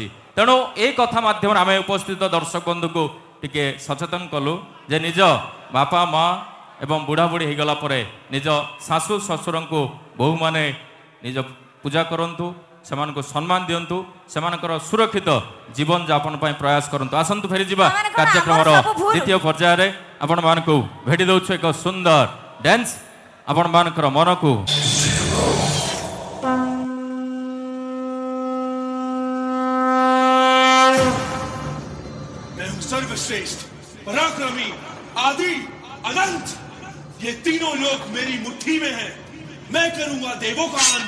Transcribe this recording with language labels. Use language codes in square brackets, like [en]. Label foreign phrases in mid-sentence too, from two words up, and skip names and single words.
[or] ତେଣୁ এই କଥା ମାଧ୍ୟମରେ ଆମେ ଉପସ୍ଥିତ ଦର୍ଶକ ବନ୍ଧୁକୁ ଟିକେ ସଚେତନ କଲୁ ଯେ ନିଜ ବାପା ମା ଏବଂ ବୁଢ଼ାବୁଢ଼ୀ ହେଇଗଲା ପରେ ନିଜ ଶାଶୁ ଶ୍ୱଶୁରଙ୍କୁ ବୋହୂମାନେ ନିଜ ପୂଜା କରନ୍ତୁ, ସେମାନଙ୍କୁ ସମ୍ମାନ ଦିଅନ୍ତୁ, ସେମାନଙ୍କର ସୁରକ୍ଷିତ ଜୀବନଯାପନ ପାଇଁ ପ୍ରୟାସ କରନ୍ତୁ। ଆସନ୍ତୁ ଫେରିଯିବା ସେମାନେ କ'ଣ କାର୍ଯ୍ୟକ୍ରମର ଆମର ସବୁ ଭୁଲ? ଦ୍ୱିତୀୟ ପର୍ଯ୍ୟାୟରେ। ଆପଣମାନଙ୍କୁ ଭେଟି ଦେଉଛୁ ଏକ ସୁନ୍ଦର ଡ୍ୟାନ୍ସ ଆପଣମାନଙ୍କର ମନକୁ [hi] मैं हूं सर्वश्रेष्ठ, पराक्रमी, आदि, अनंत। ये तीनों लोक मेरी मुट्ठी में हैं। मैं करूंगा देवों का अंत।